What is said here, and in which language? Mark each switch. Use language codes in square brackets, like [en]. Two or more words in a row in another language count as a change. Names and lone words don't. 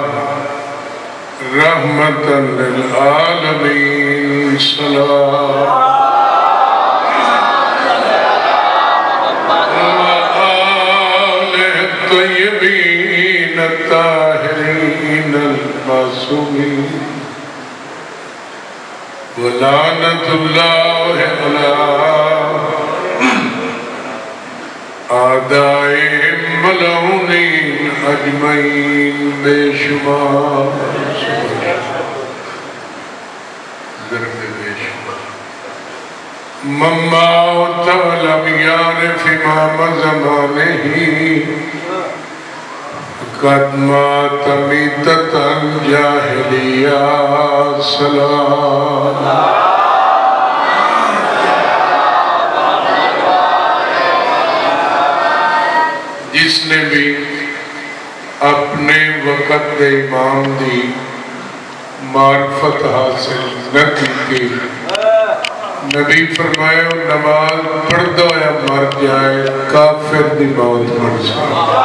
[ar] رحمة للعالمين سلام وآل الطيبين الطاهرين المعصومين ولعنة الله على أعدائهم ملعونين أجمعين [ur] بے شمار [ar] مما ولم يعرف إمام زمانه قد مات ميتة جاهلية سلام [ur] جس نے [pa] بھی اپنے وقت دے امام دی معرفت حاصل نہ کی نبی فرمایا نماز پڑھتا یا مر جائے کافر دی موت مر جائے